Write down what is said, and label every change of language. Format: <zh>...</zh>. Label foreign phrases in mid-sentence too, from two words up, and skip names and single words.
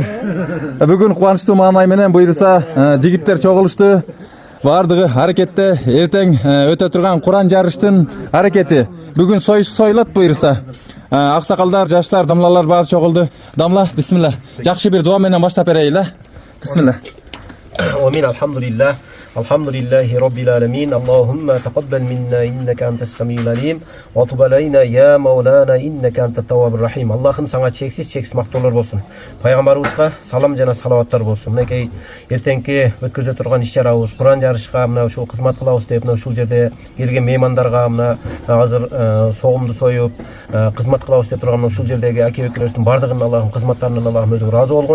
<ky>Бүгүн кубанычтуу маанай менен буйруса жигиттер чогулушту. Бардыгы аракетте эртең өтө турган Куран жарыштын аракети. Бүгүн союш союлат буйруса. Аксакалдар, жаштар, дамлалар баары чогулду. Дамла, бисмилла. Жакшы бир дуа менен баштап берейли. Бисмилла. Амин, алхамдулилlah.</ky> <ar>الحمد لله رب العالمين اللهم تقبل منا إنك أنت السميع العليم وتب علينا يا مولانا إنك أنت التواب الرحيم.</ar> <ky>Аллахым саңа чексиз мактоолор болсун. Пайгамбарыбызга салам жана салаваттар болсун. Мынакей эртеңки өткөзө турган иш-чарабыз Куран жарышка мына ушул кызмат кылабыз деп мына ушул жерде келген меймандарга мына азыр согумду союп кызмат кылабыз деп турган ушул жердеги аке-экелерибиздин бардыгынын Аллахым кызматтарынан Аллахым өзүң ыраазы болгон.</ky>